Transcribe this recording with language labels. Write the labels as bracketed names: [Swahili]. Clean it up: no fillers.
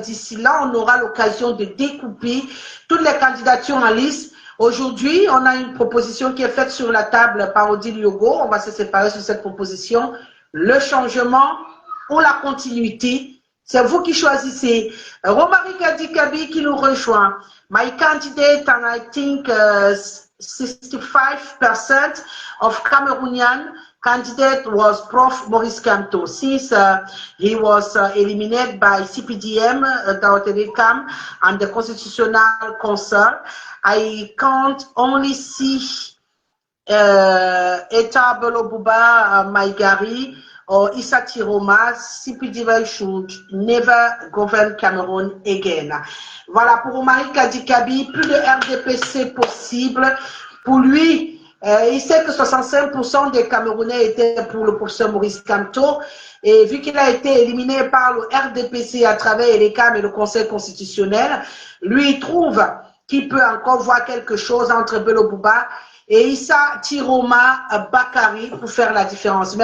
[French] D'ici là, on aura l'occasion de découper toutes les candidatures en liste. Aujourd'hui, on a une proposition qui est faite sur la table par Odile Yogo. On va se séparer sur cette proposition. Le changement ou la continuité, c'est vous qui choisissez. Romary Kadikabi qui nous rejoint. [English] My candidate, and I think 65% of Cameroonian candidate was Prof. Maurice Kamto. Since he was eliminated by CPDM, Daotelecam, and the Constitutional Council, I can't only see Eta Belobuba Maigari or Issa Tiroma. CPDM should never govern Cameroon again. [French] Voilà pour Romary Kadikabi, plus de RDPC possible. Pour lui, il sait que 65% des Camerounais étaient pour le professeur Maurice Kamto, et vu qu'il a été éliminé par le RDPC à travers l'ECAM et le Conseil constitutionnel, lui il trouve qu'il peut encore voir quelque chose entre Belobouba et Issa Tiroma Bakari pour faire la différence.